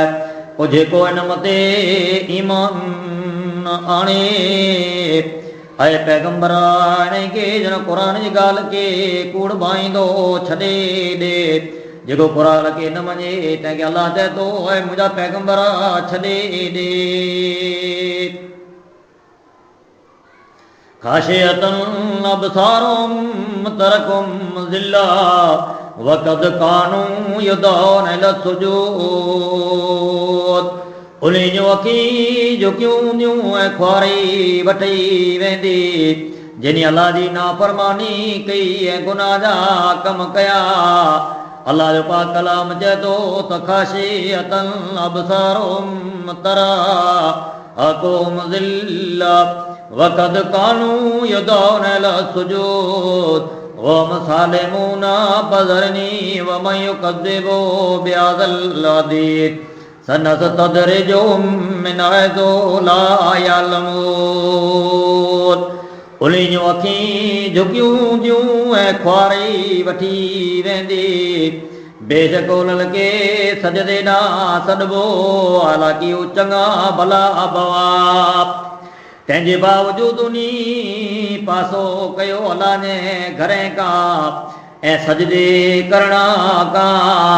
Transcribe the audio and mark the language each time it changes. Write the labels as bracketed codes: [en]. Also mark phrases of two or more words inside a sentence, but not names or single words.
[sd] पोइ जेको हिन मथे ईमान आणे ऐं पैगंबर खे जन क़ुर जी ॻाल्हि खे कूड़ भाईंदो छॾे ॾे। जेको क़ुर खे न मञे तंहिंखे अलाह चए थो ऐं मुंहिंजा पैगंबर छॾे ॾे। [ar] خاشعة أبصارهم ترهقهم ذلة وقد كانوا يدعون إلى السجود. [sd] उन्हीं जूं अखियूं झुकियूं हूंदियूं ऐं ख्वारी वठी वेंदी जिन अल्लाह जी नाफ़रमानी कई ऐं गुनाह जा कम कया। अल्लाह जो पाक कलाम चए थो त [ar] خاشعة أبصارهم ترهقهم ذلة وقد كانوا يدعون إلى السجود وهم سالمون فذرني ومن يكذب بهذا الحديث سنستدرجهم من حيث لا يعلمون. [sd] उन्हीं जूं अखियूं झुकियूं हूंदियूं ऐं ख्वारी वठी वेंदी, बेशक उन्हनि खे सजदे ॾांहुं सॾिबो, हालांकि हू चङा भला भवा। तंहिंजे बावजूदि उन पासो कयो अलाह जे घरे खां ऐं सजदे करणा खां।